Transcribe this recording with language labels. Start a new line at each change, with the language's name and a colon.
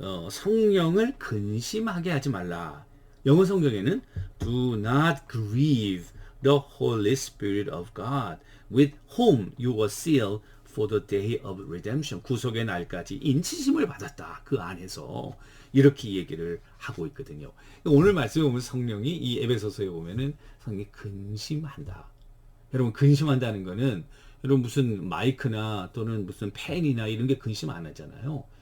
Korean: 성령을 근심하게 하지 말라. 영어 성경에는
English: Do not grieve the Holy Spirit of God, with whom you were sealed for the day of redemption.
Korean: 구속의 날까지 인치심을 받았다. 그 안에서 이렇게 얘기를 하고 있거든요. 오늘 말씀에 보면 성령이 이 에베소서에 보면은 성령이 근심한다. 여러분, 근심한다는 거는 여러분 무슨 마이크나 또는 무슨 펜이나 이런 게 근심 안 하잖아요.